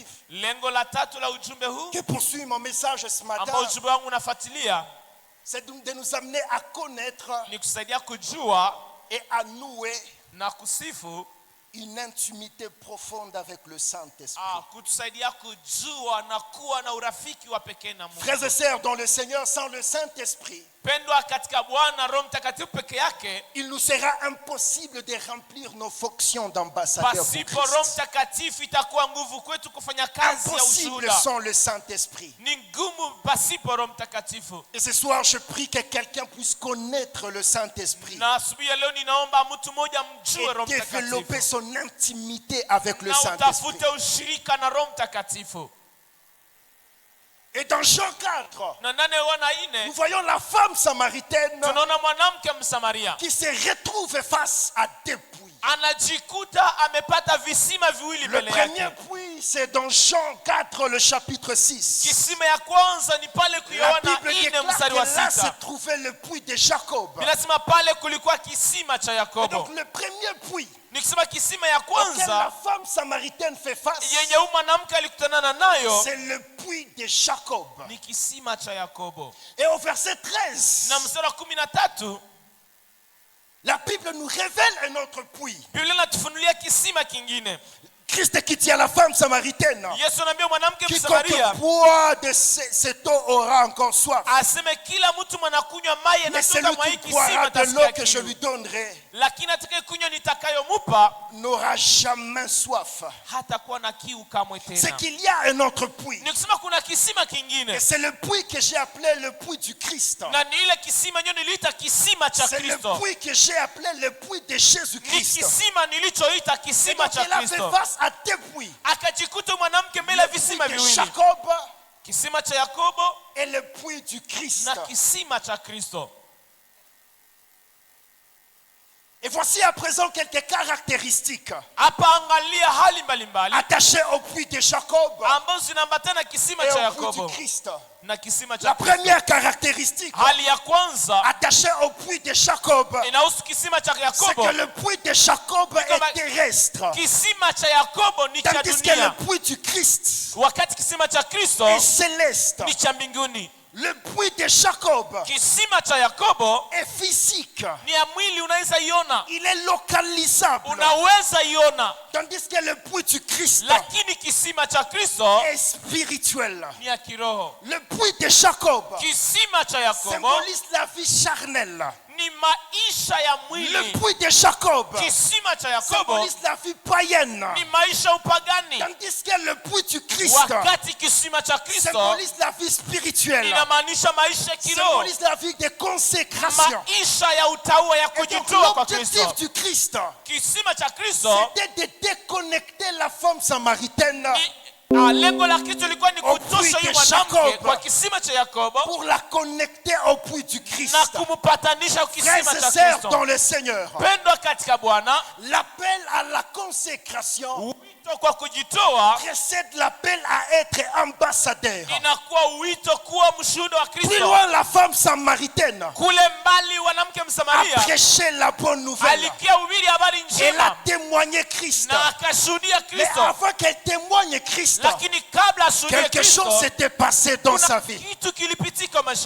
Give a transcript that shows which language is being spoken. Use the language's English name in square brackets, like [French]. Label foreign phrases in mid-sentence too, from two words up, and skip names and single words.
[Swahili] Lengo la tatu la ujumbe huu [French] que poursuit mon message ce matin, [Swahili] ambao ujumbe wangu unafuatilia [French] c'est de nous amener à connaître [Swahili] ni kusaidia kujua [French] et à nouer [Swahili] na kusifu, [French] une intimité profonde avec le Saint-Esprit. [Swahili] kutusaidia kujua na kuwa na urafiki wa pekee na Mungu. [French] Frères et sœurs, dans le Seigneur, sans le Saint-Esprit, [Swahili] Pendwa katika Bwana, Roho Mtakatifu peke yake, [French] il nous sera impossible de remplir nos fonctions d'ambassadeurs pour [Swahili] pasipo Roho [French] Christ. [Swahili] Mtakatifu itakuwa nguvu kwetu kufanya kazi ya [French] Impossible [Swahili] ushuhuda. [French] sans le Saint-Esprit. [Swahili] Ni ngumu pasipo Roho Mtakatifu. [French] Et ce soir, je prie que quelqu'un puisse connaître le Saint-Esprit [Swahili] Na asubuhi ya leo ninaomba mtu mmoja mjue Roho [French] et développer [Swahili] Mtakatifu [French] son intimité avec le [Swahili] na [French] Saint-Esprit. [Swahili] utafute ushirika na Roho Mtakatifu. [French] Et dans Jean 4, [Swahili] Na nane wana ine [French] nous voyons la femme samaritaine [Swahili] tunaona mwanamke Msamaria [French] qui se retrouve face à deux puits. [Swahili] anajikuta amepata visima viwili [French] Le [Swahili] mbele [French] premier [Swahili] yake. [French] puits, c'est dans Jean 4, le chapitre 6. [Swahili] Kisima ya kwanza ni pale [French] La [Swahili] kuiona [French] Bible [Swahili] ine [French] déclare [Swahili] mstari [French] que [Swahili] wa [French] là se [Swahili] 6. [French] trouvait le puits de Jacob. [Swahili] Inasema pale kulikuwa kisima cha [French] Et [Swahili] Yakobo. [French] donc le premier puits [Swahili] Nikisema kisima ya [French] auquel la [Swahili] kwanza [French] femme samaritaine fait face, [Swahili] yenye huyu mwanamke alikutanana nayo [French] c'est le puits de Jacob. [Swahili] ni kisima cha Yakobo. [French] Et au verset 13, [Swahili] Na mstari wa 13 [French] la Bible nous révèle un autre puits. [Swahili] Biblia inatufunulia kisima kingine. [French] Christ qui dit à la femme samaritaine, [Swahili] Yesu anaambia mwanamke [French] quiconque [Swahili] Msamaria [French] boit de cette eau aura encore soif. [Swahili] aseme kila mtu mwanakunywa maji [French] Mais [Swahili] yanatoka [French] celui [Swahili] mwa [French] qui [Swahili] hii [French] boira [Swahili] kisima [French] de l'eau [Swahili] atasikia [French] que je [Swahili] kiu. [French] lui donnerai [Swahili] Lakini atakayekunywa nitakayomupa [French] n'aura jamais soif. [Swahili] hatakuwa na kiu kamwe [French] C'est [Swahili] tena. [French] qu'il y a un autre puits. [Swahili] Ni kusema kuna kisima [French] Et [Swahili] kingine, [French] c'est le puits que j'ai appelé le puits du Christ. [Swahili] na ni ile kisima ndio niliita kisima cha [French] C'est le [Swahili] Kristo. [French] puits que j'ai appelé le puits de [Swahili] Ni [French] Jésus-Christ. [Swahili] kisima nilichoita [French] Et [Swahili] kisima [French] donc [Swahili] cha [French] il a fait [Swahili] Kristo. [French] face à deux puits. [Swahili] Akajikuta mwanamke mbele ya [French] Le puits [Swahili] visima [French] de [Swahili] viwili, [French] Jacob [Swahili] kisima cha Yakobo [French] et le puits du Christ. [Swahili] na kisima cha Kristo. [French] Et voici à présent quelques caractéristiques [Swahili] Hapa angalia hali mbalimbali [French] attachées au puits de Jacob [Swahili] ambazo zinaambatana kisima [French] et [Swahili] cha [French] au puits [Swahili] Yakobo [French] du Christ. [Swahili] na kisima [French] La [Swahili] cha Kristo. [French] première caractéristique [Swahili] Hali ya kwanza [French] attachée au puits de Jacob, [Swahili] inahusu kisima cha [French] c'est [Swahili] Yakobo. [French] que le puits de Jacob est terrestre, [Swahili] Kisima cha Yakobo ni cha [French] tandis que le [Swahili] dunia, [French] puits du Christ [Swahili] wakati kisima cha Kristo [French] est céleste. [Swahili] ni cha mbinguni. [French] Le puits de Jacob [Swahili] Kisima cha Yakobo [French] est physique, [Swahili] ni ya mwili, unaweza iona, [French] il est localisable, [Swahili] unaweza iona, [French] tandis que le puits du Christ [Swahili] lakini kisima cha Kristo [French] est spirituel. [Swahili] ni ya kiroho. [French] Le puits de Jacob [Swahili] Kisima cha Yakobo [French] symbolise la vie charnelle. [Swahili] ni maisha ya [French] Le [Swahili] mwili. [French] puits de Jacob [Swahili] Kisima cha Yakobo [French] symbolise la vie païenne, [Swahili] ni maisha upagani, [French] tandis que le puits du Christ [Swahili] wakati kisima cha Kristo [French] symbolise la vie spirituelle, [Swahili] inamaanisha maisha ya kiroho, [French] symbolise la vie de consécration. [Swahili] maisha ya utaua ya [French] Et donc [Swahili] kujitoa kwa [French] l'objectif [Swahili] Kristo. [French] du Christ, [Swahili] Kisima cha Kristo [French] c'était de déconnecter la femme samaritaine [Swahili] lengo la Kristo lilikuwa ni [French] Au [Swahili] kutosha [French] puits [Swahili] huyu [French] de [Swahili] mwanamke [French] Jacob. [Swahili] kwa kisima cha Yakobo [French] pour la connecter au puits du Christ. [Swahili] na kumupatanisha kisima [French] Frères et [Swahili] cha [French] sœurs [Swahili] Kristo. [French] dans le Seigneur, [Swahili] Pendwa katika Bwana, [French] l'appel à la consécration [Swahili] wito kwa kujitoa [French] précède l'appel à être ambassadeur. [Swahili] inakuwa wito kuwa mshuhuda wa [French] Plus [Swahili] Kristo. [French] loin, la femme samaritaine [Swahili] Kule mbali wanamke [French] a [Swahili] Msamaria [French] prêché la bonne nouvelle. [Swahili] alikia ubiri habari [French] Elle a [Swahili] njema [French] témoigné Christ. [Swahili] na akashuhudia [French] Mais [Swahili] Kristo, [French] avant qu'elle témoigne Christ, [Swahili] lakini kabla ashuhudie [French] quelque chose [Swahili] Kristo [French] s'était passé dans sa [Swahili] kuna [French] vie. [Swahili] kitu kilipitika maisha